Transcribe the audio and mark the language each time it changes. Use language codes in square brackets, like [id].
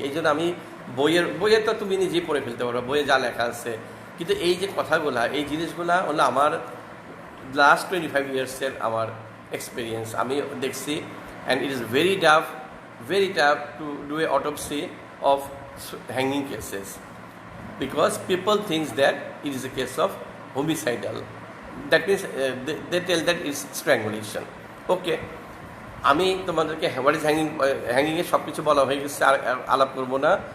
[bn] এই জন্য আমি বইয়ের তো তুমি নিজেই পড়ে ফেলতে পারো, বইয়ে যা লেখা আছে, কিন্তু এই যে কথাগুলা, এই জিনিসগুলা হলো আমার লাস্ট 25 ইয়ার্সের আমার এক্সপিরিয়েন্স। আমি দেখছি, [en] And it is very tough to do a autopsy of hanging cases because people thinks that it is a case of homicidal. That means they tell that it's strangulation. [bn] Okay, আমি তোমাদেরকে what is হ্যাঙ্গিংয়ের সব কিছু বলা হয়ে গেছে, আলাপ করবো না।